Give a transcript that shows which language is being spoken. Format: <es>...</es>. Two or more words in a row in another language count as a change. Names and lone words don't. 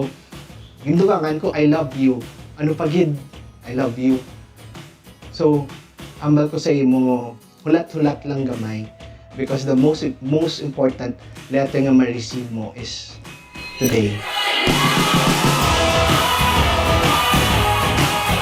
<hil>Yung dugangan ko,</hil> <en>I love you.</en> <hil>Ano pagid?</hil> <en>I love you. So,</en> <hil>hambal ko sa imo, hulat-hulat lang gamay,</hil> <en>because the most important letter</en> <hil>nga ma-receive mo</hil> <en>is today.</en>